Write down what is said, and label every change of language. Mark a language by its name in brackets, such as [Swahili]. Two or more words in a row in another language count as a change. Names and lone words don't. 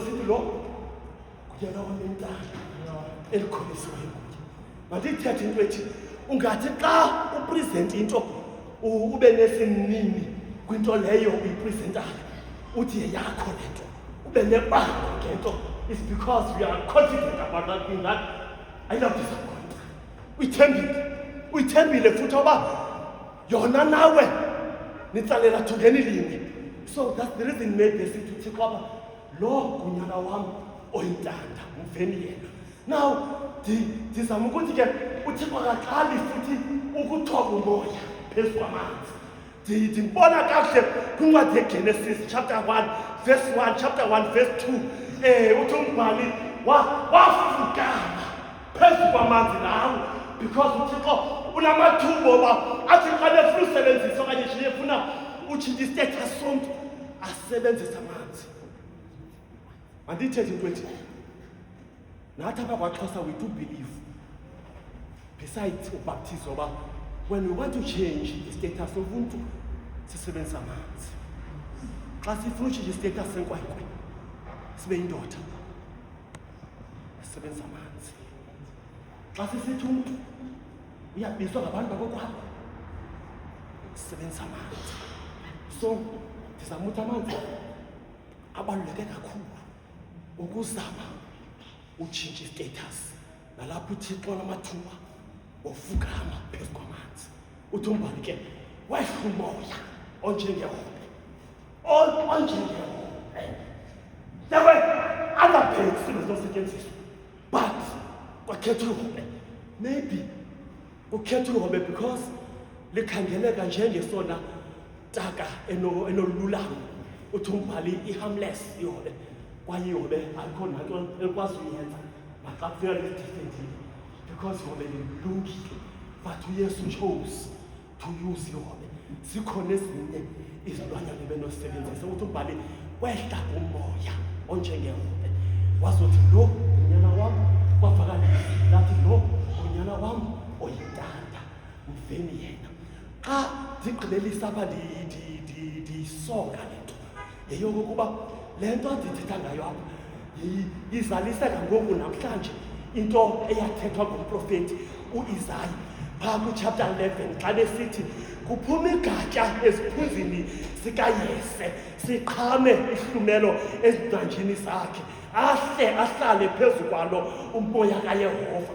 [Xhosa] sithi lo kuyena onentando elikholisiweyo mandithethe into ethi ungathi xa upresent into ube nesinini kwinto leyo uyipresentayo uthi yeyakho lento ube nebanga ngento [English] is because we are confident about that thing that I love [Xhosa] disappoint uyithembile futhi oba yona nawe nitsalela thungeni linye [English] so that's the reason maybe [Xhosa] sithi uThixo apha lo kunyana wam oyintanda umveni yena now ndizama ukuthi ke uThixo akaqali futhi ukuthoba umoya phezu kwamanzi ndibona kakuhle kwincwadi yeGenesis [English] chapter 1 verse 1 chapter 1 verse [Xhosa] 2 uthi umbhali wafukama phezu kwamanzi lawo because uThixo unamathuba oba athi xa nefuna usebenzisa okanye nje efuna utshintsha istatus somntu asebenzisa amanzi mandithethe into ethi nathi apha kwaXhosa [English] we do believe [Xhosa] besides ubaptizo oba [English] when we want to change the status of [Xhosa] ubuntu sisebenzisa amanzi xa sifuna utshintsha istatus senkwenkwe sibe yindoda sisebenzisa amanzi xa sisithi umntu uyabizwa ngabantu bakokwabo sisebenzisa amanzi so ndizama ukuthi amanzi abaluleke kakhulu ukuzama utshintsha istatus nalapho uThixo namathuba ofukama phezu kwamanzi uthi umbhali ke wehla umoya onjengehobe [English] there were other pains [Xhosa] ezizosetyenziswa but kwakhethwa uhobe maybe kukhethwa uhobe because likhangeleka njengesona taka enolulamo uthi umbhali i-harmless ihobe kwaye ihobe akho nanto elikwazi uyenza naxa kufika le different because ihobe lilungile, but uYesu [English] chose to use [Xhosa] ihobe. Zikhona ezinye izilwanyana benosebenzisa ukuthi umbhali wehla umoya onjengehobe, wazothi lo unyana wam, kwavakala lathi lo unyana wam oyintanda, mveni yena. Xa ndigqibelisa apha ndiyisonga le nto yeyokokuba le nto ndithetha ngayo apha izaliseka ngoku namhlanje into eyathethwa ngumprofeti u-Isayi phaa kwichapter 11 xa besithi kuphuma igatya eziphunzini zikaYese, siqhame ihlumelo ezintanjini zakhe, ahlale phezu kwalo umoya kaYehova.